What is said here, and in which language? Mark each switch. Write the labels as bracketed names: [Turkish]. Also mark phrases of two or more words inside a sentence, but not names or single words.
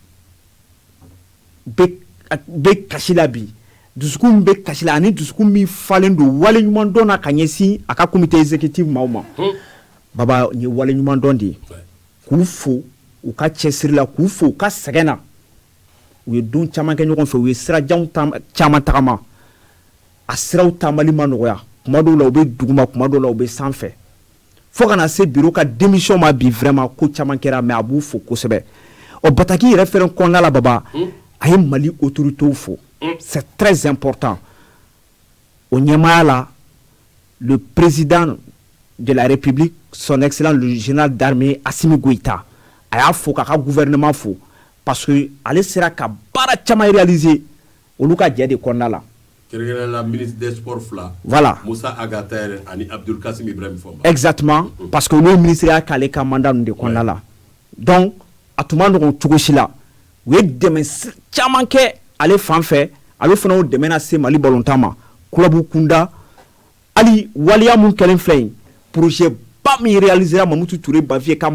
[Bambara] bɛ kasi la bi dusukun bɛ kasi la ani dusukun min falen don wale ɲuman dɔn na ka ɲɛsin a ka [French] comité exécutif [Bambara] maaw ma baba n ye wale ɲuman dɔn de ye k'u fo u ka cɛsiri la k'u fo u ka sɛgɛn na u ye don caman kɛ ɲɔgɔn fɛ u ye sirajanw caman tagama a siraw taamali ma nɔgɔya kuma dɔw la u bɛ duguma kuma dɔw la u bɛ sanfɛ fo kana se bureau ka démission ma bi vraiment ko caman kɛra mais a b'u fo kosɛbɛ o bataki yɛrɛ fɛnɛ kɔnɔna la baba a ye Mali autorités fo [French] c'est très important au [Bambara] ɲɛmaya la [French] le président de la République son excellence le général d'armée Assimi Goïta [Bambara] a y'a fo k'a ka gouvernement fo [French] parce que [Bambara] ale sera ka baara caman réaliser olu ka jɛ de kɔnɔna la [French] la ministre des sports fila voilà [Bambara] Moussa Agata ani Abdul Kassim Ibrahim Foma [French] exactement parce que le ministre [Bambara] y'a k'ale ka mandat de kɔnɔna la donc a tun ma nɔgɔn cogo si la u ye dɛmɛ caman kɛ ale fan fɛ ale fana o dɛmɛ na se Mali balontan ma club kunda hali waliya mun kɛlen filɛ yen projet ba min réalisera Mamadou Touré Bavier ka